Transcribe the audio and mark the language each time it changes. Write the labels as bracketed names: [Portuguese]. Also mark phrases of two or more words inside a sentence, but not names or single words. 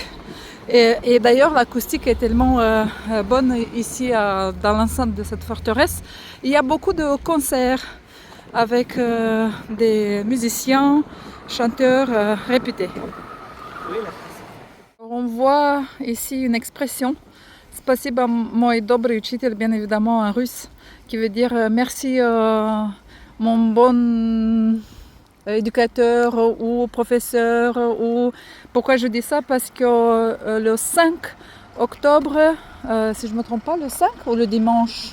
[French] Et d'ailleurs, l'acoustique est tellement bonne ici dans l'enceinte de cette forteresse. Il y a beaucoup de concerts avec des musiciens, chanteurs réputés. On voit ici une expression. [Russian] Спасибо, мой добрый учитель, [French] bien évidemment en russe, qui veut dire merci mon bon éducateur ou professeur. Ou... Pourquoi je dis ça? Parce que le 5 octobre, si je ne me trompe pas, le 5 ou le dimanche?